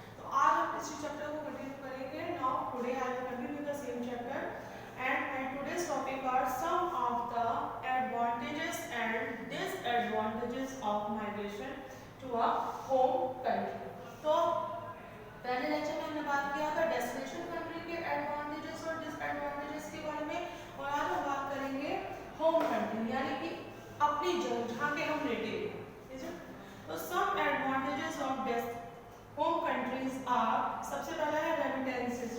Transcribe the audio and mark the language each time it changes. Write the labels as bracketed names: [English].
[Hindi] तो आज हम इसी चैप्टर को कंटिन्यू करेंगे। [English] Now today I will continue the same chapter and my today's topic are some of the advantages and disadvantages of migration to a home country. [Hindi] तो पहले lecture में हमने बात किया था डेस्टिनेशन कंट्री के एडवांटेजेस और डिसएडवांटेजेस के बारे में, और आज हम बात करेंगे होम कंट्री यानी कि अपनी जगह जहाँ के हम नेटिव हैं। [English] तो some advantages of home countries are, [Hindi] सबसे पहला है [English] Remittances.